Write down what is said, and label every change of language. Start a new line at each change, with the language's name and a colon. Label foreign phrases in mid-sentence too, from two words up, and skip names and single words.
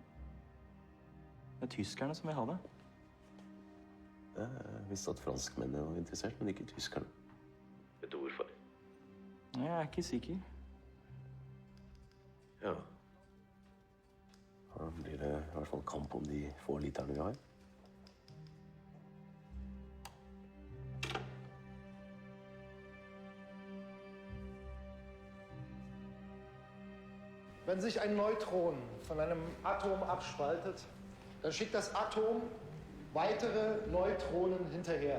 Norwegian: Det er tyskerne som vil ha det. Jeg visste at franskmennene var interessert, men ikke tyskerne. Vet du hvorfor? Jeg er ikke sikker. Ja. Da blir det i hvert fall kamp om de få literne vi har.
German: Wenn sich ein Neutron von einem Atom abspaltet, dann schickt das Atom weitere Neutronen hinterher.